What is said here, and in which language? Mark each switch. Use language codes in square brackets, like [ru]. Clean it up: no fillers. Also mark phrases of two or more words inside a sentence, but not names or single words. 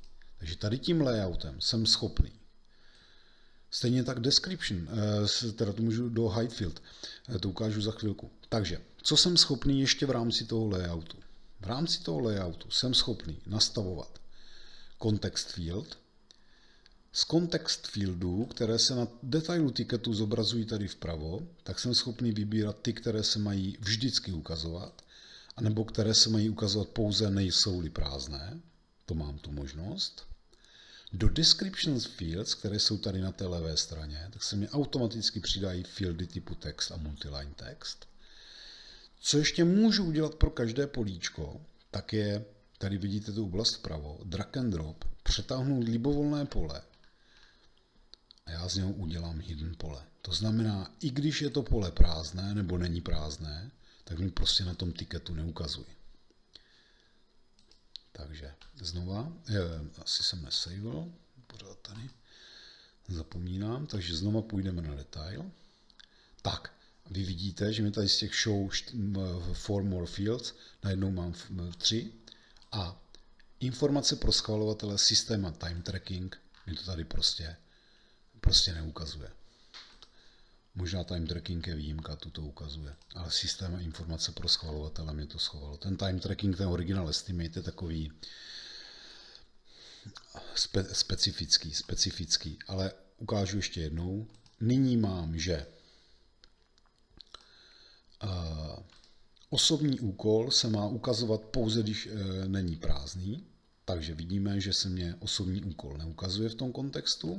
[cs] Takže tady tím layoutem jsem schopný. Stejně tak description, teda to můžu do [en] hide field, [cs] to ukážu za chvilku. Takže, co jsem schopný ještě v rámci toho layoutu? V rámci toho layoutu jsem schopný nastavovat [en] context field, [cs] Z [en] context fieldů, [cs] které se na detailu tiketu zobrazují tady vpravo, tak jsem schopný vybírat ty, které se mají vždycky ukazovat, anebo které se mají ukazovat pouze, nejsou-li prázdné. To mám tu možnost. Do [en] descriptions fields, [cs] které jsou tady na té levé straně, tak se mi automaticky přidají fieldy typu text a [en] multiline text. [cs] Co ještě můžu udělat pro každé políčko, tak je, tady vidíte tu oblast vpravo, [en] drag and drop, [cs] přetáhnout libovolné pole a já z něho udělám hidden pole. To znamená, i když je to pole prázdné nebo není prázdné, tak mi prostě na tom tiketu neukazuje. Takže znova, asi jsem nesavil, pořád tady zapomínám, takže znova půjdeme na detail. Tak, vy vidíte, že mi tady z těch [en] show 4 more fields, [cs] najednou mám 3 a informace pro schvalovatele systém a [en] time tracking [cs] mi to tady prostě neukazuje. Možná [en] time tracking [cs] je výjimka, tu to ukazuje, ale systém a informace pro schvalovatele mě to schovalo. Ten [en] time tracking, [cs] ten [en] original estimate [cs] je takový specifický, ale ukážu ještě jednou. Nyní mám, že osobní úkol se má ukazovat pouze, když není prázdný, takže vidíme, že se mě osobní úkol neukazuje v tom kontextu.